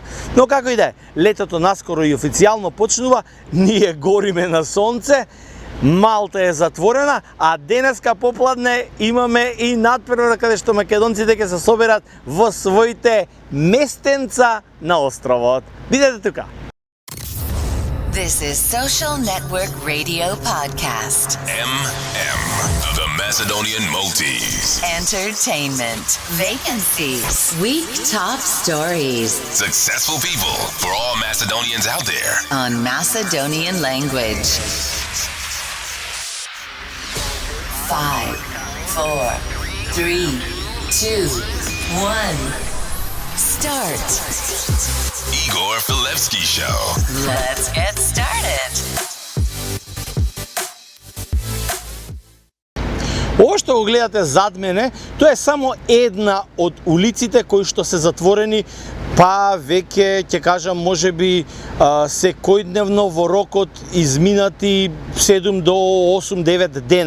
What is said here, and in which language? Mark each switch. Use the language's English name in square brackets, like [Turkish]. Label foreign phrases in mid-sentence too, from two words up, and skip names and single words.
[Macedonian] Но како и да е, летото наскоро и официјално почнува, ние гориме на сонце, Малта е затворена, а денеска попладне имаме и надпревара каде што македонците ќе се соберат во своите местенца на островот. Бидете тука! [English] This is Social Network Radio Podcast. MM, the Macedonian Maltese. Entertainment. Vacancies. Week top stories. Successful people for all Macedonians out there. On Macedonian language. 5, 4, 3, 2, 1. Start. Igor Filevski Show. Let's get started. [Macedonian] Ова што го гледате зад мене, тоа е само една од улиците кои што се затворени, па веќе ќе кажам можеби секојдневно во рокот изминати 7 до 8-9 дена.